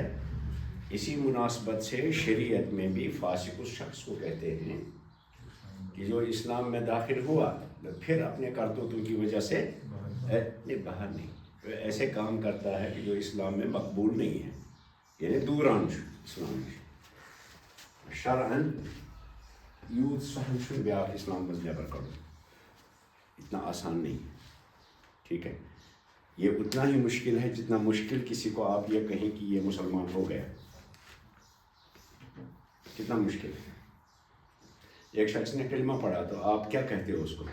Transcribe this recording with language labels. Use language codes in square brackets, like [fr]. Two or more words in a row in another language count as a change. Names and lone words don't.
[ur] اسی مناسبت سے شریعت میں بھی فاسق اس شخص کو کہتے ہیں کہ جو اسلام میں داخل ہوا پھر اپنے کرتوتوں کی وجہ سے باہر نہیں، ایسے کام کرتا ہے کہ جو اسلام میں مقبول نہیں ہے، یعنی دوران اسلام میں. [ks] شرعاً یوت سہل چھُ بیاکھ اسلام مز نیبر کڑُن، [ur] اتنا آسان نہیں ہے، ٹھیک ہے. یہ اتنا ہی مشکل ہے جتنا مشکل کسی کو آپ یہ کہیں کہ یہ مسلمان ہو گیا، کتنا مشکل ہے. ایک شخص نے کلمہ پڑھا تو آپ کیا کہتے ہو اس کو؟